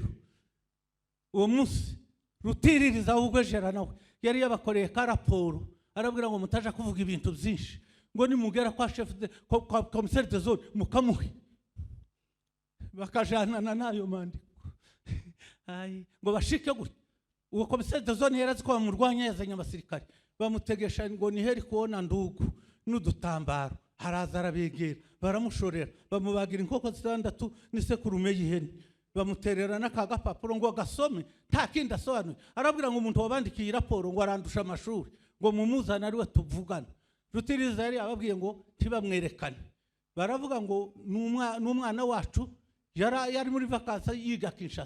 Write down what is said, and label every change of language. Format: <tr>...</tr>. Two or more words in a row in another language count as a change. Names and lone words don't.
<rw>Uwo munsi rutiririza ubwo jera nawe yari yabakoreye ka raporo arabwira ngo mutaje kuvuga ibintu byinshi ngo nimugera kwa</rw> <fr>chef de commissaire de zone</fr> <rw>mukamuhe bakajana nayo mandiko ngo bashike gute. Uwo</rw> <fr>commissaire de zone</fr> <rw>yarazi ko bamurwanya yazanye abasirikare bamutegesha ngo ni</rw> <sw>heri kuona ndugu</sw> <rw>n'udutambaro haraza arabegera baramushorera bamubagira inkoko 6 n'isekurume y'ihene bamuterera n'akaga papuro ngo gasome nta kindi asobanuye. Arabwira ngo umuntu wabandikiye raporo ngo arandusha amashuri ngo mumuzana ari we tuvugana. Rutiriza yari ababwiye ngo ntibamwerekane baravuga ngo n'umwana wacu yari muri vacances yiga Kinshasa.</rw>